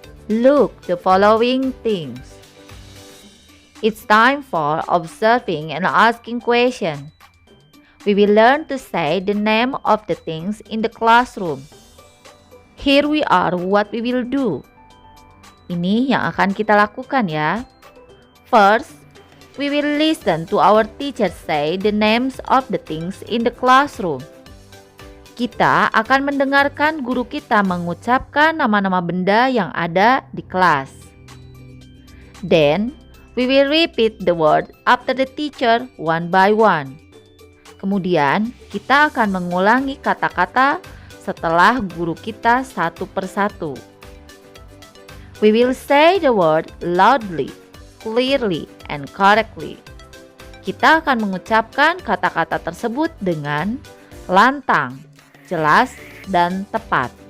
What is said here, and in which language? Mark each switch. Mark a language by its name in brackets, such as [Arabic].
[English] Look the following things. It's time for observing and asking questions. We will learn to say the name of the things in the classroom. Here we are what we will do. [Indonesian] Ini yang akan kita lakukan ya. [English] First, we will listen to our teacher say the names of the things in the classroom. [Indonesian] Kita akan mendengarkan guru kita mengucapkan nama-nama benda yang ada di kelas. [English] Then, we will repeat the word after the teacher one by one. [Indonesian] Kemudian, kita akan mengulangi kata-kata setelah guru kita satu persatu. [English] We will say the word loudly, clearly, and correctly. [Indonesian] Kita akan mengucapkan kata-kata tersebut dengan lantang, jelas, dan tepat.